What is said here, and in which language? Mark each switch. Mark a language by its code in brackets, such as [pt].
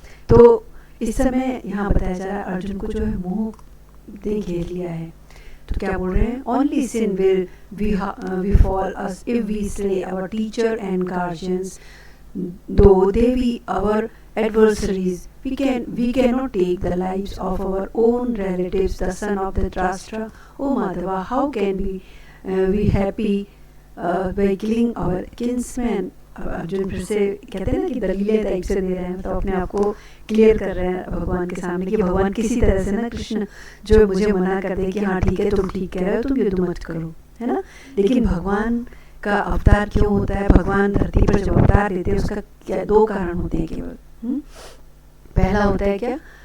[hi] तो इस समय यहाँ बताया जा रहा है अर्जुन को जो है मोह ने घेर लिया है। तो क्या बोल रहे हैं, [en] Only sin will we fall us if we slay our teacher and guardians though they be our adversaries. We cannot take the lives of our own relatives, the son of the Dhritarashtra. O Madhava, how can we happy by killing our kinsmen? [hi] Arjun फिर से कहते हैं ना कि दलीलें type से दे रहे हैं, तो अपने आप को क्लियर कर रहे हैं भगवान के सामने कि भगवान किसी तरह से ना कृष्ण जो मुझे मना कर दे कि हाँ ठीक है तुम ठीक कह रहे हो, तुम युद्ध मत करो, है ना। लेकिन भगवान का अवतार क्यों होता है, भगवान धरती पर जो अवतार देते हैं उसका क्या 2 कारण होते हैं केवल। पहला होता है क्या,